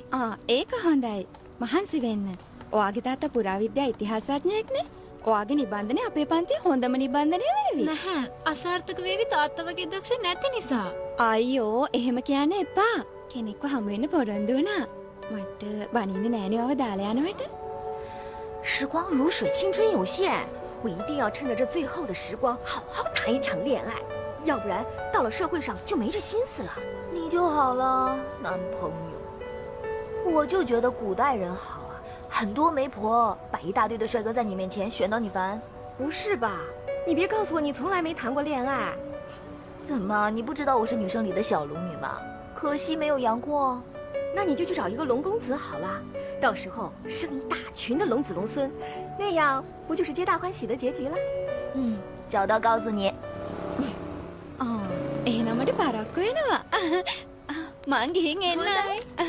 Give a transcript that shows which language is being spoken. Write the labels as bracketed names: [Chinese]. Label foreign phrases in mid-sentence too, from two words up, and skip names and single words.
[Sinhala] ඒක හොඳයි. මහන්සි වෙන්න. ඔයාගේ තාත්තා පුරාවිද්‍යා ඉතිහාසඥයෙක්නේ. ඔයාගේ නිබන්ධනේ අපේ පන්තියේ හොඳම නිබන්ධනය වේවි. නැහැ. අසාර්ථක වේවි තාත්තා වගේ දක්ෂ නැති නිසා. අයියෝ එහෙම කියන්න එපා. කෙනෙක්ව හමු වෙන්න පොරොන්දු වුණා. මට බනින්නේ නෑනේ ඔයාව දාලා යනවට. [Chinese] 时光如水，青春有限，我一定要趁着这最后的时光，好好谈一场恋爱，要不然到了社会上就没这心思了。你就好了，男朋友，我就觉得古代人好啊，很多媒婆摆一大堆的帅哥在你面前，选到你烦。不是吧？你别告诉我你从来没谈过恋爱。怎么，你不知道我是女生里的小龙女吗？可惜没有杨过。那你就去找一个龙公子好了，到时候生一大群的龙子龙孙，那样不就是皆大欢喜的结局了？找到告诉你。 [Sinhala] එහෙනම් මට පරක්කු වෙනවා. මං ගිහින් එන්නයි.